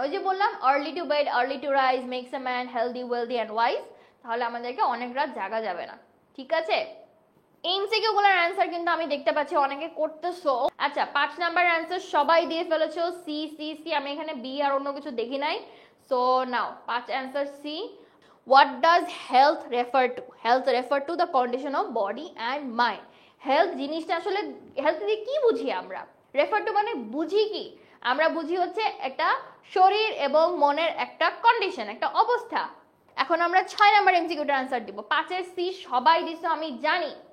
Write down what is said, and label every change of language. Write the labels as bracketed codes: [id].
[en] ওই যে বললাম, early to bed early to rise makes a man healthy, wealthy and wise. [bn] তাহলে আমাদেরকে অনেক রাত জাগা যাবে না। ঠিক আছে, এমসিকিউ গুলোর অ্যান্সার কিন্তু আমি দেখতে পাচ্ছি অনেকে করতেছো। আচ্ছা, 5 নাম্বার অ্যান্সার সবাই দিয়ে ফেলেছো। সি সি সি, আমি এখানে বি আর অন্য কিছু দেখি নাই। [en] So now 5 answer C. What does health refer to? Health refer to the condition of body and mind. [bn] Health জিনিসটা আসলে, হেলথ দিয়ে কি বুঝি আমরা? রেফার টু মানে বুঝি কি? আমরা বুঝি হচ্ছে একটা শরীর এবং মনের একটা কন্ডিশন, একটা অবস্থা। এখন আমরা 6 নাম্বার এমসিকিউটার অ্যান্সার দিব। 5-এর সি সবাই দিছো আমি জানি।